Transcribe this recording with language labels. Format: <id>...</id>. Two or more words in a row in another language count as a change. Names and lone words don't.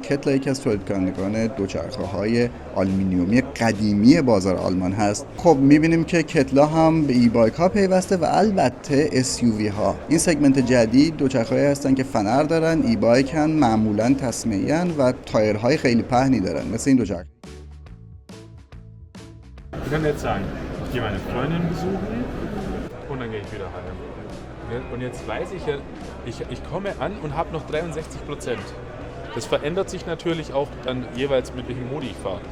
<fa>کتلا یکی از تولید کنندگان دوچرخه‌های آلومینیومی قدیمی بازار آلمان هست. خب میبینیم که کتلا هم به ای-بایک ها پیوسته و البته SUV ها. این سگمنت جدید دوچرخه‌هایی هستن که فنر دارن، ای-بایک هن، معمولا تسمیه‌ای هن و تایرهای خیلی پهنی دارن مثل این دوچرخه.</fa> <de>Ich kann jetzt sagen, ich gehe meine Freundin besuchen und dann gehe ich wieder heim. Und jetzt weiß ich ja, ich komme an und habe noch 63%. Das verändert sich natürlich auch dann jeweils mit welchem Modi ich fahre.</de>